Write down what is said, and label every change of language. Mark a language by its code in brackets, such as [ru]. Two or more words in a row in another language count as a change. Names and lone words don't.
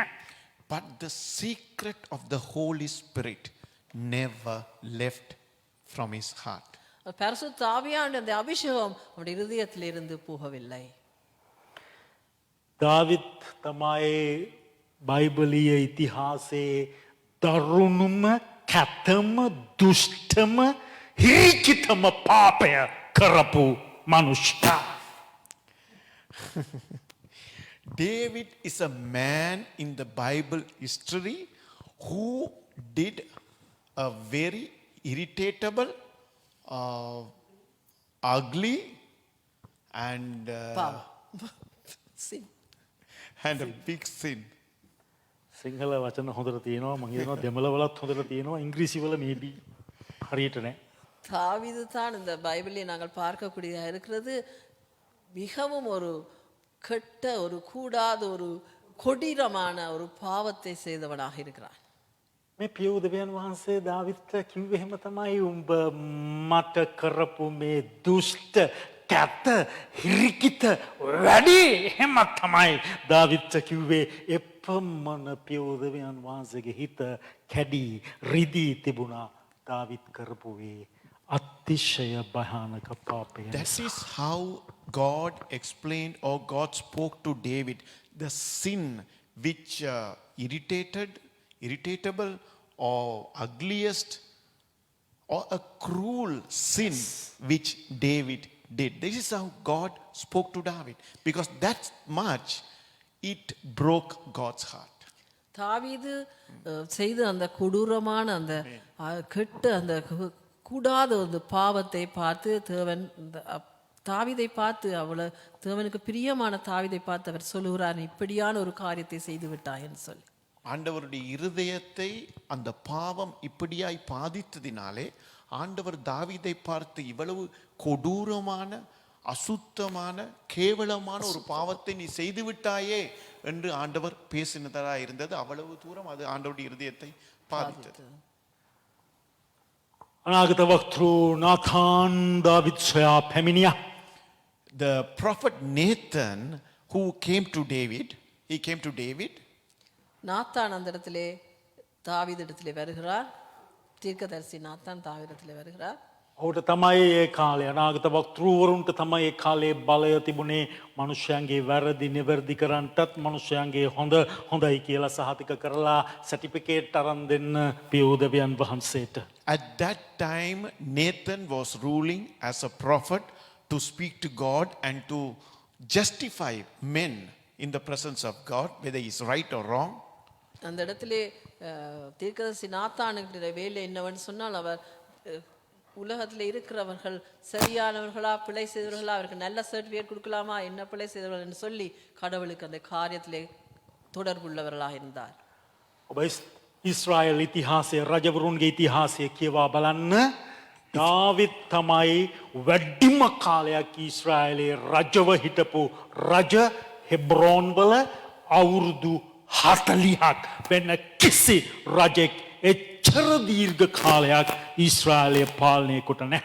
[en] but the secret of the Holy Spirit never left from his heart. [ta] பரிசுத்த ஆவியானவருடைய அந்த அபிஷேகம் அவருடைய இருதயத்திலிருந்து போகவில்லை. [si] දාවිත් තමයි බයිබලීය ඉතිහාසයේ දරුණුම කැතම දුෂ්ටම හිරිකිතම පාපය කරපු මනුෂ්‍යයා. [en] David is a man in the Bible history who did a very irritable, ugly, and Sin. and a big sin. [si] සිංහල වචන හොඳට තියෙනවා මම හිතනවා දෙමළ වලත් හොඳට තියෙනවා ඉංග්‍රීසි වල මේබි හරියට නෑ. [ta] தாவீது தான் இந்த பைபிளை நாங்கள் பார்க்கக்கூடியதாக இருக்கிறது. மிகவும் ஒரு கெட்ட ஒரு கூடாத ஒரு கொடீரமான ஒரு பாவத்தை செய்தவனாக இருக்கிறான். [si] මේ පියුදවියන් වහන්සේ දාවිත්ට කිව්වේ එහෙම තමයි උඹ මට කරපු මේ දුෂ්ට කැත හිරිකිත වැඩි එහෙමත් තමයි දාවිත් කිව්වේ එපමණ පියෝදවයන් වහන්සේගේ හිත කැඩී රිදී තිබුණා දාවිත් කරපුවේ අතිශය භයානක පාපය [en] That is how God explained or God spoke to David the sin which irritable or ugliest or a cruel sin which David did. This is how God spoke to David because that much it broke God's heart. [ta] தாவீது செய்த அந்த கொடூரமான அந்த கெட்ட அந்த கூடாத ஒரு பாவத்தை பார்த்து தேவன் தாவீதை பார்த்து தேவனுக்கு பிரியமான தாவீதை பார்த்து அவர் சொல்லுகிறார் இப்படியான ஒரு காரியத்தை செய்து விட்டாயன்னு சொல்லி ஆண்டவருடைய இருதயத்தை அந்த பாவம் இப்படியாய் பாதித்ததினாலே ஆண்டவர் தாவீதை பார்த்து இவ்வளவு கொடூரமான அசுத்தமான கேவலமான ஒரு பாவத்தை நீ செய்து விட்டாயே என்று ஆண்டவர் பேசினதா இருந்தது அவ்வளவு தூரம் அது ஆண்டவருடைய இருதயத்தை பாதித்தது [si] අනාගත වක්තෘ නාථාන් දාවිත් සොයා පැමිණියා [en] The prophet Nathan who came to David, he came to David. [ta] நாத்தான் அந்த இடத்திலே தாவீதிடத்திலே வருகிறார் தீர்க்கதரிசி நாத்தான் தாவீதிடத்திலே வருகிறார் [si] ඔහුට තමයි ඒ කාලේ අනාගත වක්තෘවරුන්ට තමයි ඒ කාලේ බලය තිබුණේ මනුෂ්‍යයන්ගේ වැරදි නිවැරදි කරන්නටත් මනුෂ්‍යයන්ගේ හොඳයි කියලා සහතික කරලා සර්ටිෆිකේට් අරන් දෙන්න පියෝදවයන් වහන්සේට [en] At that time Nathan was ruling as a prophet to speak to God and to justify men in the presence of God whether he is right or wrong. [ta] அந்த இடத்திலே தீர்க்கதரிசி நாத்தானுடைய வேலை என்னவென்று சொன்னால் அவர் உலகத்தில் இருக்கிறவர்கள் சரியானவர்களா பிழை செய்தவர்களா அவருக்கு நல்ல சர்டிஃபிகேட் கொடுக்கலாமா என்ன பிழை செய்தவர்கள் என்று சொல்லி கடவுளுக்கு அந்த காரியத்திலே தொடர்புள்ளவர்களாக இருந்தார் [si] ඔබ ඊශ්‍රායල් ඉතිහාසයේ රජවරුන්ගේ ඉතිහාසය කියවා බලන්න දාවිත් තමයි වැඩිම කාලයක් ඊශ්‍රායලයේ රජව හිටපු රජ හෙබ්‍රෝන් වල අවුරුදු 40ක් වෙන කිසි රජෙක් එච්චර දීර්ඝ කාලයක් ඊශ්‍රායලය පාලනය කොට නැහැ.